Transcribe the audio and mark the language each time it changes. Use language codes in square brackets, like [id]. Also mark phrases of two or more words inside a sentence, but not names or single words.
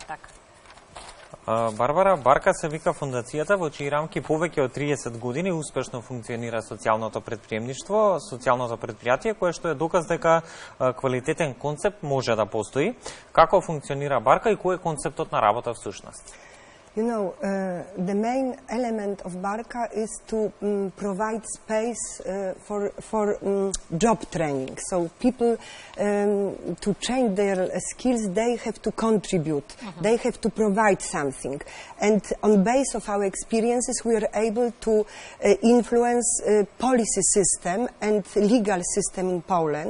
[mk] Барбара, Барка се вика фондацијата во чии рамки повеќе од 30 години успешно функционира социјалното предприемништво, социјалното предпријатие, кое што е доказ дека квалитетен концепт може да постои. Како функционира Барка и кој е концептот на работа всушност? [en] You know, the main element of Barka is to provide space for job training. So people, to change their skills, they have to contribute. They have to provide something. And on base of our experiences, we are able to influence policy system and legal system in Poland.